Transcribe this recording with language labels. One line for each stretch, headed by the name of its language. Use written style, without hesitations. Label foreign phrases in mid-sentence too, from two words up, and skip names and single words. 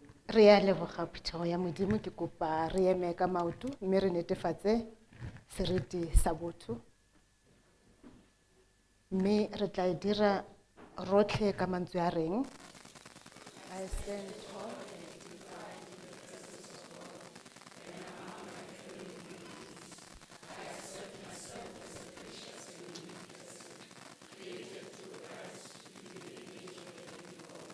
Tswana: Re a leboga phetogo ya Modimo, ke kopa re eme ka maoto mme re netefatse seriti sa botho. Mme re tla e dira rotlhe ka mantswe a reng.
English: I stand tall and dignified in the presence of God, and among my fellow humans. I accept myself as a precious and unique person, created through Christ to be the image of the living God.